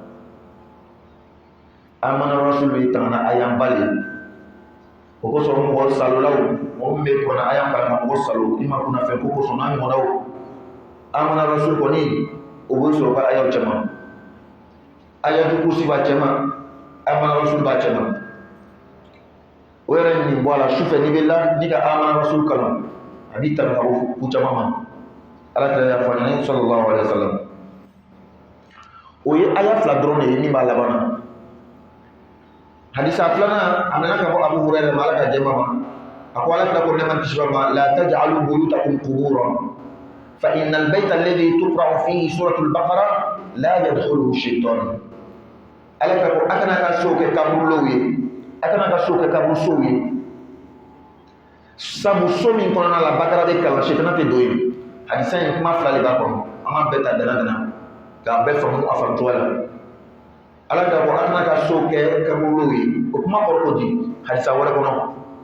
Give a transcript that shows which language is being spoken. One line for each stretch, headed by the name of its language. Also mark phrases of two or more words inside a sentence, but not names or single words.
Bambara: amana rasul bɛ tangana aya ba de o kosɔn mɔgɔ salolaw mɔgɔ min bɛ kɔnɔ aya kalan ka mɔgɔ salo i ma kunna fɛn ko kosɔn n'a ɲɔgɔnnaw amana rasul kɔni o bɛ sɔrɔ ka ayaw cɛman ayatul kursi b'a cɛman amana rasul b'a cɛman o yɛrɛ nin bɔ a la sufɛ n'i bɛ la n'i ka amana rasul kalan a b'i tanga ka bɔ ko caman ma ala kira y'a fɔ ɲɛna
Arabic: صلى الله عليه وسلم
Bambara: o ye aya fila dɔrɔn de ye min b'a laban na hadisa filanan a nana ka bɔ abu hurayra ma ala ka jɛma ma a ko ala kira ko ne man kisi ma
Arabic: لا تجعلوا بيوتكم قبورا فإن البيت الذي تقرأ فيه سورة البقرة لا يدخله شيطان
Bambara: ala kira ko akana ka so ke kaburu ye akana ka so ke kaburu so ye sabu so min kɔnɔna la bakara de kalan shaytan tɛ don ye hadisa in kuma fila de b'a kɔnɔ an b'a bɛɛ ta dana k'a bɛɛ faamu a faamu cogoya la ala kira ko akana ka so kɛ kaburu ye o kuma kɔrɔ ko di hadisa wɛrɛ kɔnɔ